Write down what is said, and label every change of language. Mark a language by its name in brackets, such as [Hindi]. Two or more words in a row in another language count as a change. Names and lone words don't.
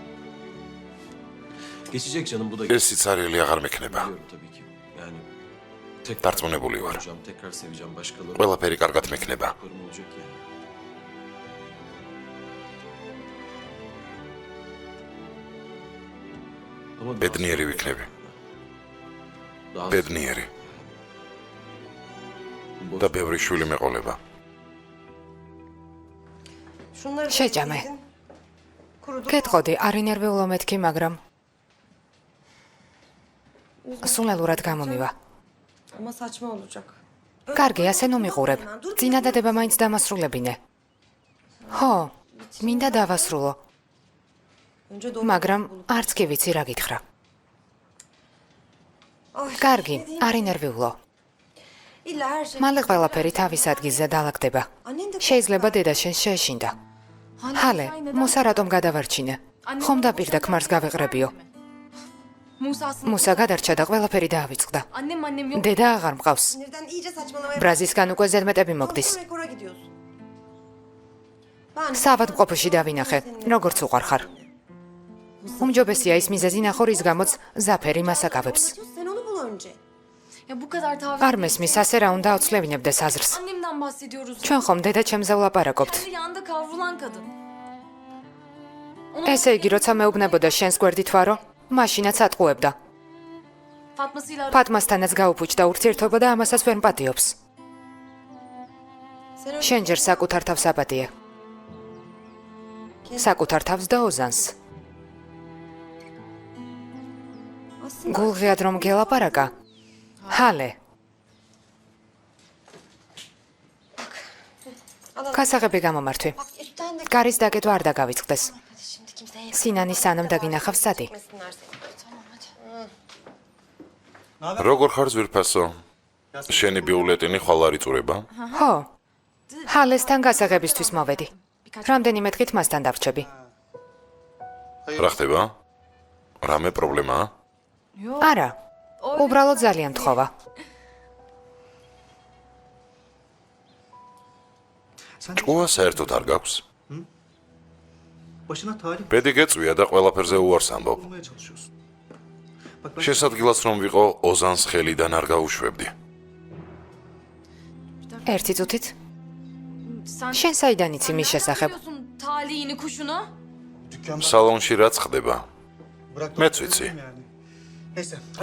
[Turkish] Geçecek canım bu da. [Georgian] ეს სიცარიელი აღარ მექნება. დარწმუნებული ვარ. ყველაფერი კარგად მექნება. ბედნიერი ვიქნები. ბედნიერი. და ბევრი შვილი მეყოლება. შეჭამე. კეთყოდი, არ ინერვიულო მეთქი, მაგრამ სულელურად გამომივა. [Turkish] Ama saçma olacak. [Georgian] კარგი, ასე ნუ მიყურებ. წინადადება მაინც დამასრულებინე. ხო, მინდა დავასრულო, [Turkish] Önce doğru [Georgian] მაგრამ არც კი ვიცი რა გითხრა. კარგი, არ ინერვიულო. [Turkish] İlla her şey. [Georgian] მალე ყველაფერი თავის ადგილზე დაალაგდება. შეიძლება დედა შენს შეეშინდა. ჰალე, მუსა რატომ გადავარჩინე? ხომ დაპირდა ქმარს გავეყრებიო. მუსა გადარჩა და ყველაფერი დაავიწყდა. დედა აღარ მყავს. [Turkish] Sinirden iyice saçmalamaya [Georgian] ბრაზისგან უკვე ზედმეტები მოგდის. [Turkish] rekora gidiyorsun. [Georgian] საავადმყოფოში დავინახე, როგორც უყარხარ. უმჯობესია ის მიზეზი ნახო, რის გამოც ზაფერი მას აკავებს. [Turkish] Sen onu bul önce. Ya bu kadar taviz. [Georgian] არ მესმის, ასე რა უნდა აუცლევინებდეს აზრს. [Turkish] Annemden bahsediyoruz. [Georgian] ჩვენ ხომ დედა ჩემზე ვლაპარაკობთ. [Turkish] Kendi yanında kavrulan kadın. [Georgian] ესე იგი, როცა მეუბნებოდა შენს გვერდით ვარო, მაშინაც ატყუებდა. [Turkish] Fatma'sıyla [Georgian] ფატმასთანაც გაუფუჭდა ურთიერთობა და ამასაც ვერ მპატიობს. [Turkish] Sen önce [Georgian] შენ ჯერ საკუთარ თავს აპატიე. საკუთარ თავს და ოზანს. [Turkish] aslında [Georgian] გულღიად რომ გელაპარაკა. ჰალე, გასაღები გამომართვი. [Turkish] bak üstten de [Georgian] გარის დაკეტვა არ დაგავიწყდეს. [Turkish] şimdi kimseye [Georgian] სინანი სანამ დაგინახავს სადი. [Turkish] gitmesinler seni. [Georgian] როგორ ხარ ზვირფასო? შენი ბიულეტენი ხვალ არ იწურება? ხო. ჰალესთან გასაღებისთვის მოვედი. რამდენიმე დღით მასთან დავრჩები. რა ხდება? რამე პრობლემაა? არა. უბრალოდ ძალიან თხოვა. ჭკუა საერთოდ არ გაქვს? [Turkish] Başına talip [Georgian] ბედი გეწვია და ყველაფერზე უარს ამბობ. [Turkish] olmaya çalışıyorsun. Bak ben [Georgian] შესაძლოა რომ ვიყო ოზანს ხელიდან არ გაუშვებდი. ერთი წუთით. [Turkish] sen [Georgian] შენ საიდან იცი მის [Turkish] nereden [Georgian] შესახებ? [Turkish] biliyorsun talihini kuşunu? dükkanda [Georgian] სალონში რაც ხდება? [Turkish] bırak. [Georgian] მეც ვიცი. [Turkish] Yani. Neyse. Hadi.